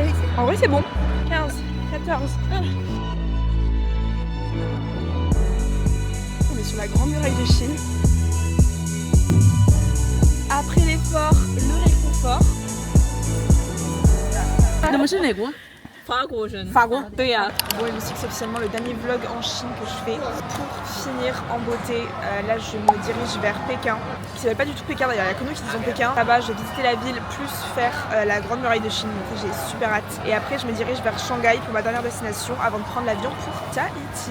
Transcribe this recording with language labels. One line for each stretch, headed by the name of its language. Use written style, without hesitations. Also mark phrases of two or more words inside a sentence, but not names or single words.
French: En vrai c'est bon. 15, 14. On est sur la grande muraille de Chine. Après l'effort, le réconfort.
Chinese: 你们是哪国？法国人。法国。对呀、
French: Bon, il me semble que c'est officiellement le dernier vlog en Chine que je fais. Pour finir en beauté, là je me dirige vers Pékin. Qui s'appelle pas du tout Pékin d'ailleurs, il y a que nous qui disons Pékin. Là-bas, je vais visiter la ville plus faire la grande muraille de Chine. Donc j'ai super hâte. Et après, je me dirige vers Shanghai pour ma dernière destination avant de prendre l'avion pour Tahiti.